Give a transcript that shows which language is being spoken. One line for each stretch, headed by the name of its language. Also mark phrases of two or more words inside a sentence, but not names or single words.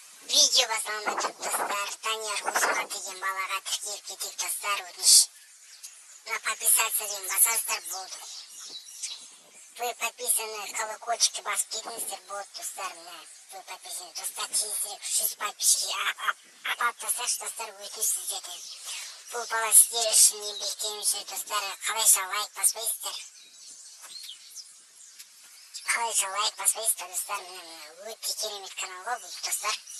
Kazakh: Видео басылмай тұрып достар, Данияр Кузьма деген балаға тіркеліп кетейік достар, өтініш. Мына подписаться деген басасыздар болды.
Russian: Вы подписаны,
Kazakh: колокольчикті басып кетіңіздер болды достар, мына.
Russian: Вы подписаны
Kazakh: достар, тезірек 100 подписчики апалып тастайықшы достар, өтініш сіздерден. Бұл бала сіздер үшін еңбектеніп жүр достар, қалайша лайк баспайсыздар. Қалайша лайк баспайсыздар достар, мына өте керемет канал ғой бұл достар.